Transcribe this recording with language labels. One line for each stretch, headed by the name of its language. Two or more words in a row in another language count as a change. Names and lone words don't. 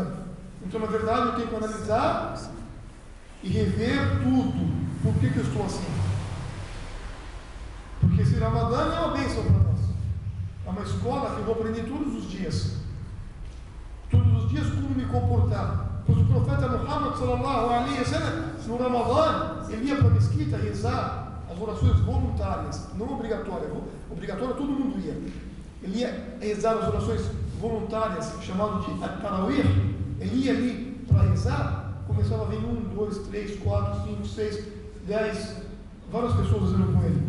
Portuguese: Então, na verdade, eu tenho que analisar e rever tudo. Por que eu estou assim? Porque esse Ramadã é uma bênção para nós. É uma escola que eu vou aprender todos os dias. Todos os dias como me comportar. Pois o profeta Muhammad
Arabic: صلى الله عليه وسلم,
Portuguese: no Ramadã, ele ia para a mesquita rezar as orações voluntárias, não obrigatórias. Obrigatória todo mundo ia. Ele ia rezar as orações voluntárias, chamado de At-Tarawih. Ele ia ali para rezar, começava a vir 1, 2, 3, 4, 5, 6, 10, várias pessoas rezando com ele.